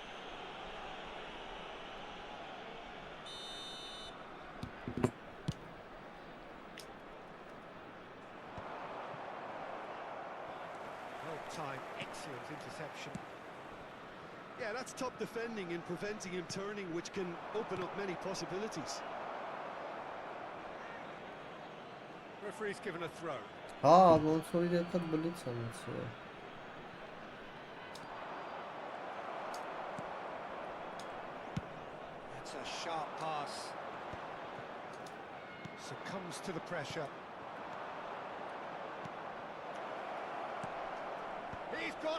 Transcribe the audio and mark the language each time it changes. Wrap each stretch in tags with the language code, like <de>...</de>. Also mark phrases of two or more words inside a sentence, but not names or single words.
<en>Time, excellent interception. Yeah, that's top defending and preventing him turning, which can open up many possibilities. Referee's given a throw. Ha,</en> <hy>ոնց որ իրական բլից անցել։</hy> <en>That's a sharp pass. Succumbs to the pressure. He's got</en>